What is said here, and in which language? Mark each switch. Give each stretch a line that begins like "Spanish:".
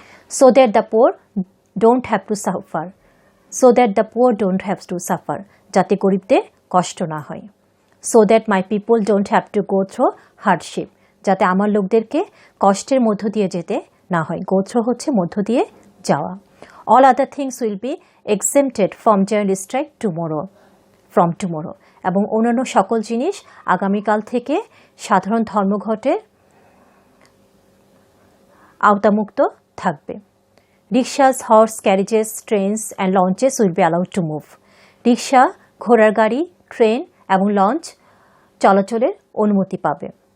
English: So that the poor don't have to suffer. So that the poor don't have to suffer,
Bangla: যাতে গরিবদের কষ্ট না হয়।
English: so that my people don't have to go through hardship,
Bangla: যাতে আমার লোকদেরকে কষ্টের মধ্য দিয়ে যেতে না হয়। গো থ্রু হচ্ছে মধ্য দিয়ে যাওয়া।
English: All other things will be exempted from general strike from tomorrow.
Bangla: এবং অন্যান্য সকল জিনিস আগামীকাল থেকে সাধারণ ধর্মঘটের আওতামুক্ত থাকবে।
English: Rickshaws, horse carriages, trains and launches will be allowed to move.
Bangla: রিক্সা, ঘোড়ার গাড়ি, ট্রেন এবং লঞ্চ চলাচলের অনুমতি পাবে।